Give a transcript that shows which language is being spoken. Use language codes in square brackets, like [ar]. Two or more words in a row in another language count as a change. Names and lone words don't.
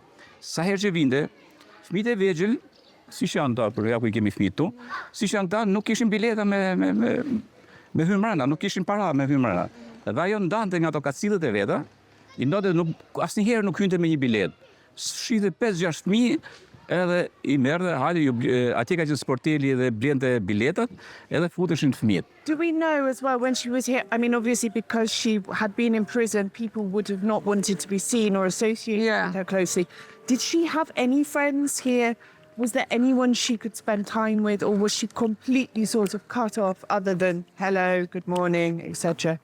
[sq] Sa herë që vinte, fëmijët e vegjël, si që janë ta, për ja ku i kemi fëmijët tu, si që janë ta, nuk kishin bileta me hyrë mbrana, nuk kishin para me hyrë mbrana. Dhe ajo ndante nga ato kacilët e veta, i ndonte asnjëherë nuk hynte me një biletë. Shihte 5-6 fëmijë, edhe i merrte, atje ka qenë sporteli dhe blente biletat, edhe futeshin fëmijët. [en] Do we know as well when she was here? I mean, obviously because she had been in prison, people would have not wanted to be seen or associated with her closely. Did she have any friends here? Was there anyone she could spend time with, or was she completely sort of cut off other than hello, good morning, etc.?